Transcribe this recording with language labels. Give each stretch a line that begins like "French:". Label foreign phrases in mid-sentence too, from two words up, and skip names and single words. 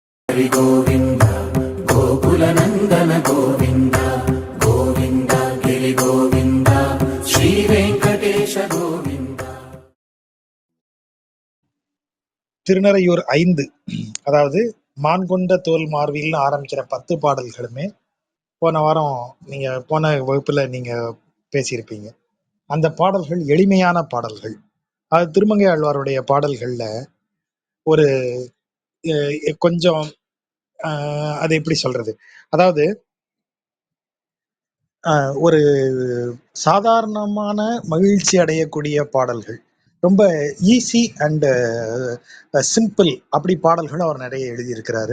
Tamil: హరి గోవింద గోకుల నందన గోవింద గోవింద గిరి గోవింద శ్రీ వెంకటేశ గోవింద. திருநறையூர் 5, அதாவது மான் கொண்ட தோல் மார்பில்னு ஆரம்பிக்கிற 10 பாடல்களுமே போன வாரம் நீங்க போன வகுப்புல நீங்க பேசியிருப்பீங்க. அந்த பாடல்கள் எளிமையான பாடல்கள். அது திருமங்கை ஆழ்வாருடைய பாடல்கள்ல ஒரு கொஞ்சம் அது எப்படி சொல்றது, அதாவது ஒரு சாதாரணமான மகிழ்ச்சி அடையக்கூடிய பாடல்கள், ரொம்ப
English: easy and simple
Tamil: அப்படி பாடல்கள் அவர் நிறைய எழுதியிருக்கிறாரு.